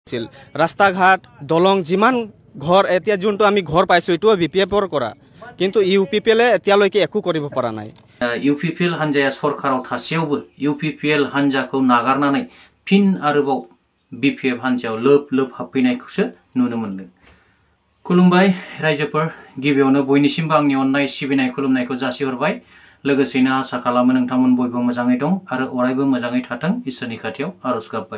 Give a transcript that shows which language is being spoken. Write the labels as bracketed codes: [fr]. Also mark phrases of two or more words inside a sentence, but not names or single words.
[as] রাস্তা ঘাট দলং যিমান ঘর এতিয়া যোনটো আমি ঘর পাইছো এটো বিপিএফৰ কৰা কিন্তু ইউপিপিএলে এতিয়ালৈকে একো কৰিব পৰা নাই। [brx] ইউপিপিএল হানজাया सरकाराव थासेयावबो ইউপিপিএল हानजाखौ नागारनानै फिन आरोबाव बिपिएफ हानजायाव लोब लोब हाबफैनायखौसो नुनो मोनदों। खुलुमबाय रायजोफोर, गिबियावनो बयनिसिमबो आंनि अननाय सिबिनाय खुलुमनायखौ जासिहरबाय। लोगोसेनो आसा खालामो नोंथांमोन बयबो मोजाङै दं आरो अरायबो मोजाङै थाथों इसोरनि खाथियाव आरज गाबबाय।